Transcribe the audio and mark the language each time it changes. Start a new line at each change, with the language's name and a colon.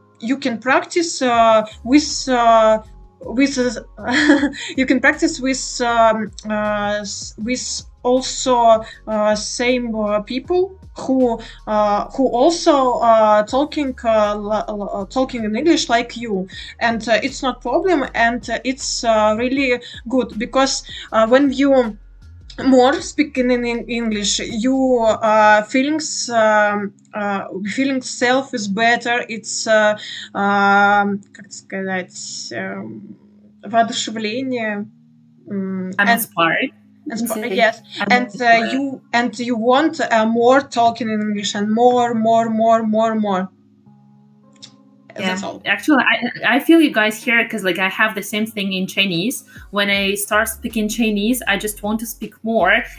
English: you can practice with you can practice with also same people who also talking in English like you, and it's not problem, and it's really good because when you more speaking in English, you feelings self is better. It's
Russian: как сказать, воодушевление.
English: I'm inspired. Yes, and you want more talking in English and more. Yeah. That's all. Actually, I feel you guys here because like I have the same thing in Chinese. When I start speaking Chinese, I just want to speak more.